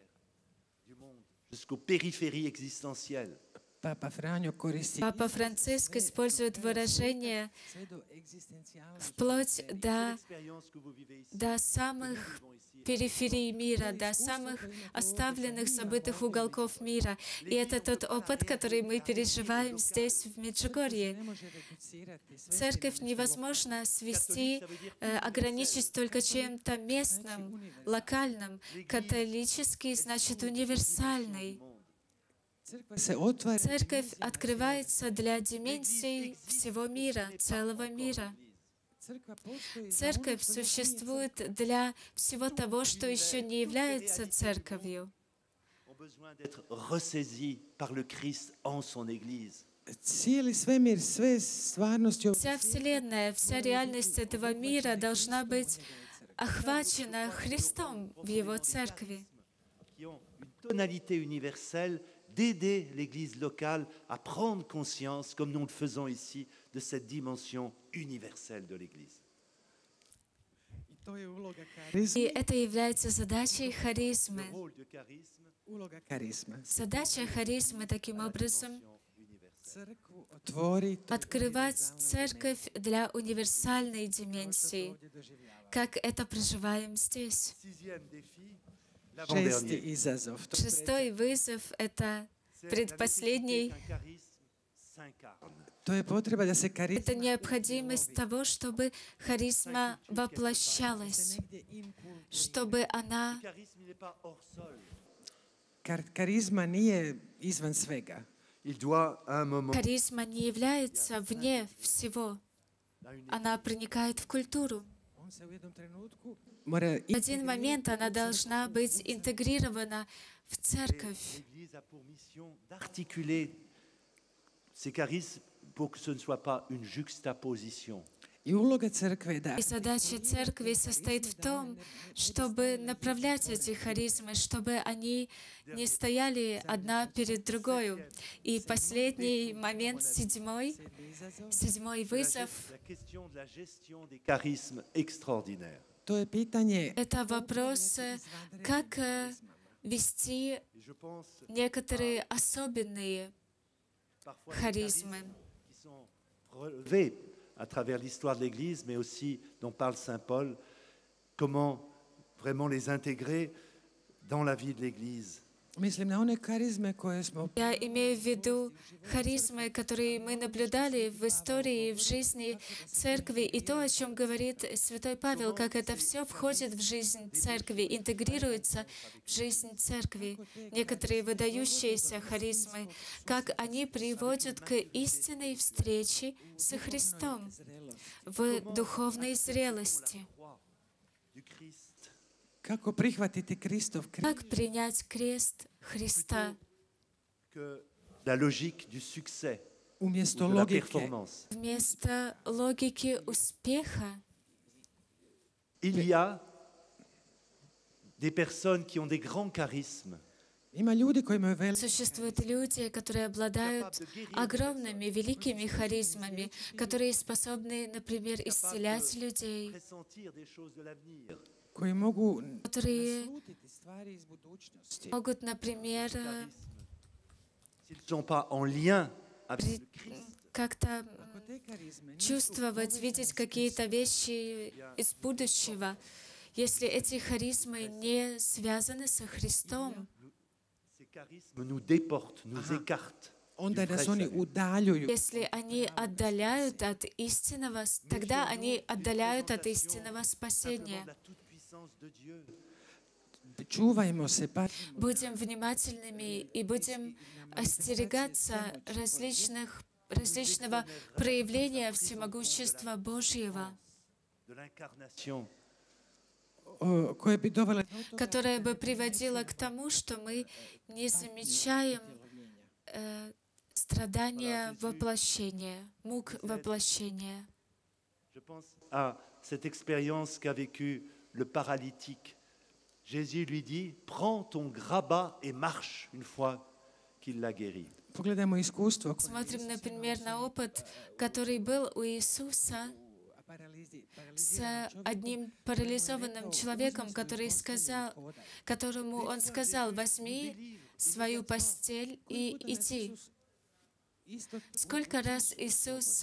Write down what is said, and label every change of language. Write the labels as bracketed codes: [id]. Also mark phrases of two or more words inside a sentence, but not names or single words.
[fr] Jusqu'aux périphéries existentielles. [hr] Papa Franjo koristi [ru] Папа Франциск использует выражение [hr] sve do egzistencijalnosti. [ru] вплоть [fr] L'expérience que vous vivez ici, [ru] до самых периферий мира, до самых оставленных, забытых уголков мира. И это тот опыт, который мы переживаем здесь, в Меджугорье. [hr] Ne može reducirati sve [ru] Церковь невозможно свести, ограничить только чем-то местным, локальным. Католический значит универсальный. [hr] crkva se otvara [ru] Церковь открывается для дименсий всего мира, целого мира. [hr] crkva postoji [ru] Церковь существует для всего того, что еще не является церковью. [fr] ont besoin d'être ressaisis par le Christ en son Église. [hr] cijeli svemir, sve stvarnosti [ru] Вся Вселенная, вся реальность этого мира должна быть охвачена Христом в Его церкви. [fr] Qui ont une tonalité universelle d'aider l'Église locale à prendre conscience, comme nous le faisons ici, de cette dimension universelle de l'Église. [hr] I to je uloga karizme. [ru] И это является задачей харизмы. [fr] Le rôle de charisme, [hr] Uloga karizma. [ru] Задача харизмы таким образом [hr] Crkvu otvoriti [ru] открывать церковь для универсальной дименсии, [hr] ovdje doživljavamo. [ru] как это проживаем здесь. [fr] sixième défi, [hr] Šesti [fr] l'avant-dernier. [hr] izazov. To [ru] Шестой вызов — это [fr] C'est la [ru] предпоследний. [fr] nécessité qu'un charisme s'incarne. [hr] To je potreba da se [ru] Это [hr] karizma [ru] необходимость того, чтобы харизма [hr] se [ru] воплощалась, [hr] negdje inkulturi. [ru] чтобы она [fr] Le charisme il n'est pas hors sol. [hr] Karizma nije izvan svega. [fr] Il doit à un moment, [ru] Харизма не является вне всего. [fr] à une [ru] Она проникает в культуру. [hr] On se u jednom trenutku mora [ru] В один момент она должна быть интегрирована в церковь. [fr] l'Église a pour mission d'articuler ces charismes pour que ce ne soit pas une juxtaposition. [hr] I uloga crkve je da [ru] И задача церкви состоит в том, чтобы направлять эти харизмы, чтобы они не стояли одна перед другой. И последний момент, седьмой вызов, [fr] La question de la gestion des charismes extraordinaires. [hr] To je pitanje [ru] Это вопрос, как вести [fr] Et je pense [ru] некоторые особенные [fr] parfois des [ru] харизмы. [fr] charismes qui sont relevés à travers l'histoire de l'Église, mais aussi dont parle Saint Paul, comment vraiment les intégrer dans la vie de l'Église. [hr] Mislim na one karizme koje smo [ru] Я имею в виду харизмы, которые мы наблюдали в истории, в жизни церкви, и то, о чем говорит святой Павел, как это все входит в жизнь церкви, интегрируется в жизнь церкви. Некоторые выдающиеся харизмы, как они приводят к истинной встрече со Христом в духовной зрелости. [fr] Du Christ, [hr] kako prihvatiti Kristov križ. [ru] Как принять крест Христа [fr] que la logique du succès ou [hr] Umjesto [fr] de la [hr] logike [fr] performance. [ru] вместо логики успеха. [fr] Il y a des personnes qui ont des grands charismes, [hr] ima ljudi koji imaju [ru] Существуют люди, которые обладают огромными, великими харизмами, которые способны, например, исцелять людей, [fr] pressentir des choses de l'avenir. [hr] koji mogu [ru] которые [hr] naslutiti stvari iz budućnosti. [ru] могут, например, [fr] S'ils ne sont pas en lien avec [ru] при- [fr] le Christ, [ru] как-то [hr] Ako te karizme nisu [ru] чувствовать, видеть какие-то вещи из будущего, если эти харизмы не связаны со Христом, [fr] ces charismes nous déportent, nous écartent. [hr] onda [fr] du [hr] nas [fr] vrai [hr] oni [fr] salut. [hr] udaljuju. [ru] если они отдаляют от истинного, тогда они отдаляют от истинного спасения. [fr] La toute-puissance de Dieu. [hr] Čuvajmo se, pazimo. [ru] Будем внимательными и будем остерегаться различного проявления всемогущества Божьего, [fr] De l'incarnation, [hr] koje bi dovele do toga [ru] которое бы приводило к тому, что мы не замечаем страдания воплощения, мук воплощения. [fr] je pense à cette expérience qu'a vécue le paralytique. Jésus lui dit, prends ton grabat et marche une fois qu'il l'a guéri. [hr] Pogledajmo iskustvo koje [ru] Смотрим, например, на опыт, который был у Иисуса с одним парализованным человеком, которому Он сказал: «Возьми свою постель и иди». Сколько раз Иисус